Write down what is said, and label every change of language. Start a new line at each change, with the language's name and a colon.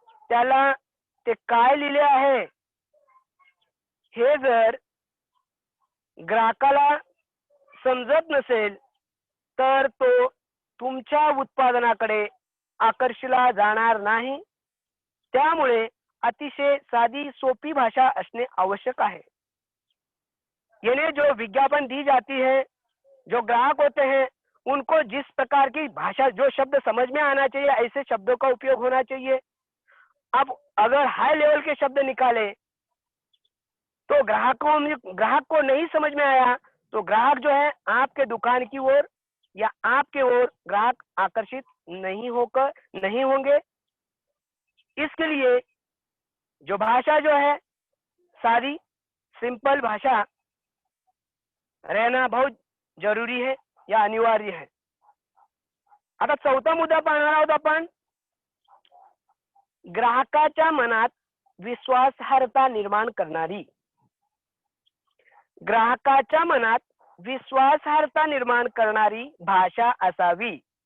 Marathi: त्याला ते काय लिहिले आहे हे जर ग्राहकाला समजत नसेल तर तो तुमच्या उत्पादनाकडे आकर्षिला जाणार नाही. त्यामुळे अतिशय साधी सोपी भाषा असणे आवश्यक है.
Hindi: यानी जो विज्ञापन दी जाती है, जो ग्राहक होते हैं, उनको जिस प्रकार की भाषा, जो शब्द समझ में आना चाहिए, ऐसे शब्दों का उपयोग होना चाहिए. अब अगर हाई लेवल के शब्द निकाले तो ग्राहक को नहीं समझ में आया तो ग्राहक जो है आपके दुकान की ओर या आपके ओर ग्राहक आकर्षित नहीं होंगे. इसके लिए जो भाषा जो है सारी सिंपल भाषा रहना बहुत जरूरी है या अनिवार्य है.
Marathi: आता चौथा मुद्दा पाहणार आहोत आपण. ग्राहकाच्या मनात विश्वासार्हता निर्माण करणारी. ग्राहकाच्या मनात विश्वासार्हता निर्माण करणारी भाषा असावी.